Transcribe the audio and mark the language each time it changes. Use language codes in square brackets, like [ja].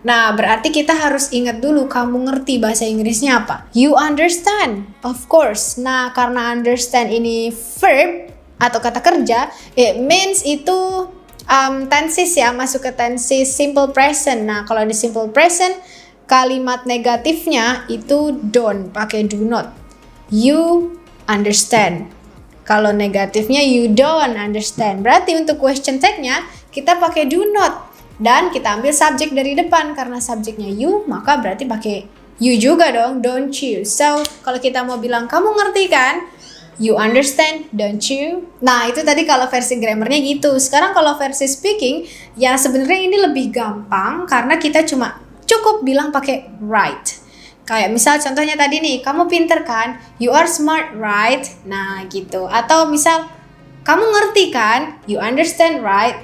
[id] Nah, berarti kita harus ingat dulu kamu ngerti bahasa Inggrisnya apa? [en] You understand, of course. [id] Nah, karena understand ini verb atau kata kerja, [en] it means [id] itu tenses ya, masuk ke tenses simple present. Nah, kalau di simple present, kalimat negatifnya itu don't, pakai do not. [en] You understand. [id] Kalau negatifnya [en] you don't understand. [id] Berarti untuk question tag-nya kita pakai do not. Dan kita ambil subjek dari depan, karena subjeknya you, maka berarti pakai you juga dong, [en] don't you. [id] So, kalau kita mau bilang kamu ngerti kan? [en] You understand, don't you? [id] Nah, itu tadi kalau versi grammarnya gitu. Sekarang kalau versi speaking, ya sebenarnya ini lebih gampang karena kita cukup bilang pakai right. Kayak misal contohnya tadi nih, kamu pinter kan? [en] You are smart, right? [id] Nah, gitu. Atau misal kamu ngerti kan? [en] You understand, right?